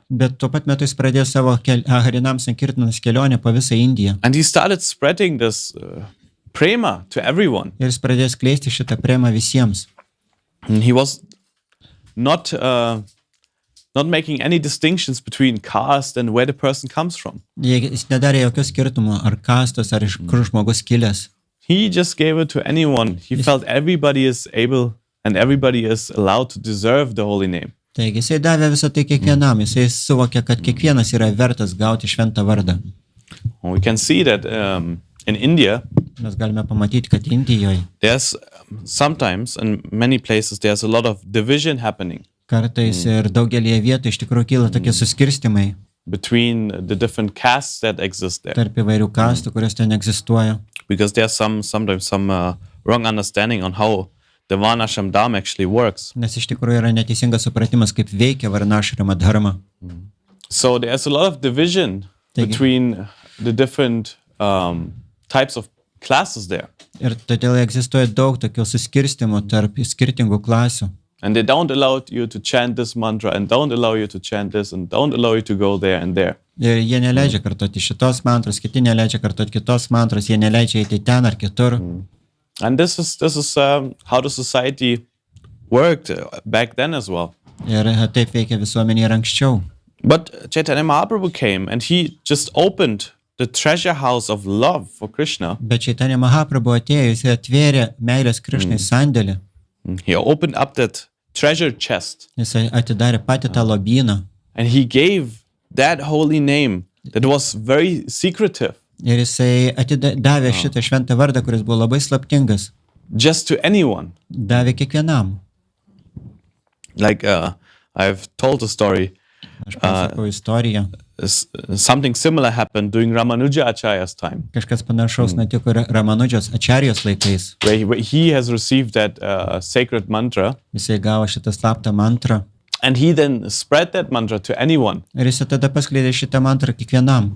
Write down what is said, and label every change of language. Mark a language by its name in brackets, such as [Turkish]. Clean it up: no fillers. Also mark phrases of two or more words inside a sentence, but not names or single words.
[Lithuanian] Bet tuo pat metu jis pradėjo savo [Sanskrit] Harinam Sankirtanos [Lithuanian] kelionę po visą Indiją. [English] And he started spreading this prema to everyone. [Lithuanian] Ir jis pradėjo skleisti šitą premą visiems. [English] And he was not making any distinctions between caste and where the person comes from. [Lithuanian] Jis nedarė jokios skirtumų, ar kastos, ar iš kur žmogus kilęs. [English] He just gave it to anyone. He felt everybody is able and everybody is allowed to deserve the holy name. [Lithuanian] Taigi jisai davė visą tai kiekvienam, jisai suvokė, kad kiekvienas yra vertas gauti šventą vardą. [English] We can see that in India, [Lithuanian] Mes galime pamatyti, kad Indijoje [English] there's sometimes in many places there's a lot of division happening [Lithuanian] kartais ir daugelį vietų iš tikrųjų kyla tokie suskirstimai [English] between the different castes that exist there. [Lithuanian] tarp įvairių kastų, kurios ten egzistuoja. [English] Because there's sometimes some wrong understanding on how the [Sanskrit] Varnashram Dharma [English] actually works. [Lithuanian] Nes iš tikrųjų yra neteisingas supratimas, kaip veikia [Sanskrit] Varnašrama dharma. [English] So there's a lot of division [Lithuanian] Taigi. [English] between the different types of classes there. [Lithuanian] Ir todėl egzistuoja daug tokių suskirstimų tarp skirtingų klasių. [English] And they don't allow you to chant this mantra and don't allow you to chant this and don't allow you to go there and there. [Lithuanian] Ir jie neleidžia kartoti šitos mantros, kiti neleidžia kartoti kitos mantros, jie neleidžia eiti ten ar kitur. [English] And this is how the society worked back then as well. [Lithuanian] Ir taip veikia visuomenė ir anksčiau. [English] But Chaitanya Mahaprabhu came and he just opened the treasure house of love for Krishna. [Lithuanian] Bet Čaitanija Mahaprabhu atėjo, jis atvėrė meilės Krišnai sandėlį. [English] He opened up that treasure chest [Lithuanian] Jis atidarė patį tą lobyną. [English] and he gave that holy name that was very secretive [Lithuanian] Ir jisai davė šitą šventą vardą, kuris buvo labai slaptingas. [English] just to anyone. [Lithuanian] Davė kiekvienam. [English] Like I've told a story. [Lithuanian] Aš pasakau istoriją. [English] Something similar happened during Ramanuja Acharya's time, [Lithuanian] Kažkas panašaus nutiko ir Ramanudžios Ačarijos laikais. [English] where he has received that sacred mantra. [Lithuanian] Jisai gavo šitą slaptą mantrą. [English] And he then spread that mantra to anyone. [Lithuanian] Ir jis tada paskleidė šitą mantrą kiekvienam.